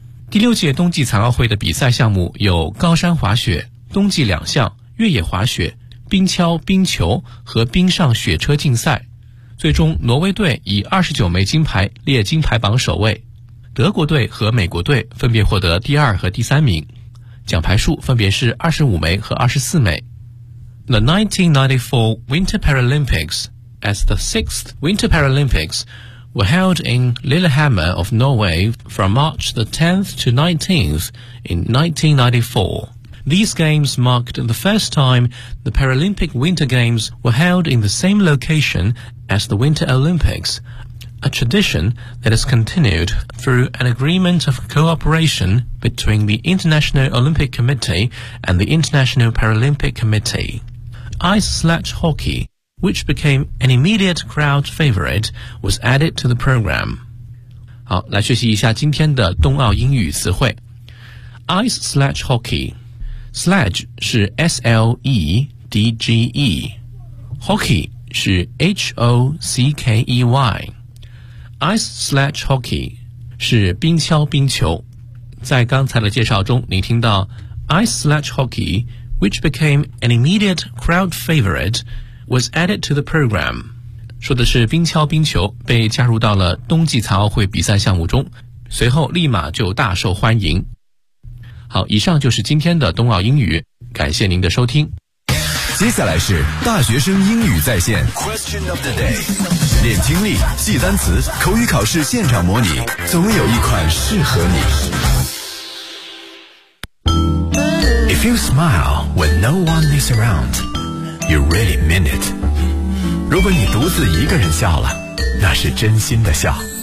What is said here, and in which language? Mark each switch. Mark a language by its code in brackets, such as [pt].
[zh] 第六届冬季残奥会的比赛项目有高山滑雪、冬季两项、越野滑雪、冰橇、冰球和冰上雪车竞赛，最终挪威队以29枚金牌列金牌榜首位，德国队和美国队分别获得第二和第三名，奖牌数分别是25枚和24枚。 [en] The 1994 Winter Paralympics as the 6th Winter Paralympics were held in Lillehammer of Norway from March the 10th to 19th in 1994. These games marked the first time the Paralympic Winter Games were held in the same location as the Winter Olympics, a tradition that has continued through an agreement of cooperation between the International Olympic Committee and the International Paralympic Committee. Ice sledge hockey, which became an immediate crowd favorite, was added to the program. [zh] 好，来学习一下今天的冬奥英语词汇。 [en] Ice sledge hockey. Sledge 是 S-L-E-D-G-E. Hockey 是 H-O-C-K-E-Y. [zh] Ice sledge hockey 是冰橇冰球。在刚才的介绍中，您听到 [en] Ice sledge hockey, which became an immediate crowd favorite,was added to the program. [zh] 说的是冰橇冰球被加入到了冬季残奥会比赛项目中，随后立马就大受欢迎。好，以上就是今天的冬奥英语，感谢您的收听。接下来是大学生英语在线 Question of the day， 练听力，记单词，口语考试现场模拟，总有一款适合你。 [en] If you smile when no one is aroundYou really mean it. [zh] 如果你独自一个人笑了，那是真心的笑。